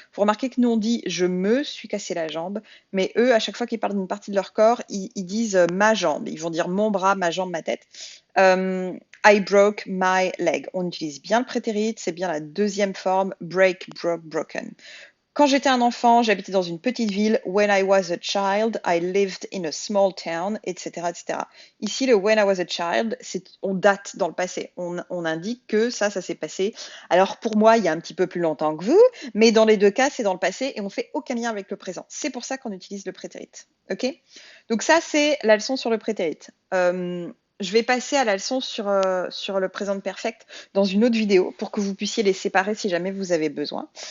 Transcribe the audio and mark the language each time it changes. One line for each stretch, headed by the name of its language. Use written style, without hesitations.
French: Vous remarquez que nous, on dit je me suis cassé la jambe, mais eux, à chaque fois qu'ils parlent d'une partie de leur corps, ils disent ma jambe. Ils vont dire mon bras, ma jambe, ma tête.
English: I broke my leg.
French: On utilise bien le prétérit, c'est bien la deuxième forme, break, broke, broken. Quand j'étais un enfant, j'habitais dans une petite ville.
English: When I was a child, I lived in a small town, etc., etc.
French: Ici, le
English: when I was a child,
French: on date dans le passé. On indique que ça s'est passé. Alors pour moi, il y a un petit peu plus longtemps que vous, mais dans les deux cas, c'est dans le passé et on fait aucun lien avec le présent. C'est pour ça qu'on utilise le prétérit. Ok? Donc ça, c'est la leçon sur le prétérit. Je vais passer à la leçon sur le présent perfect dans une autre vidéo pour que vous puissiez les séparer si jamais vous avez besoin.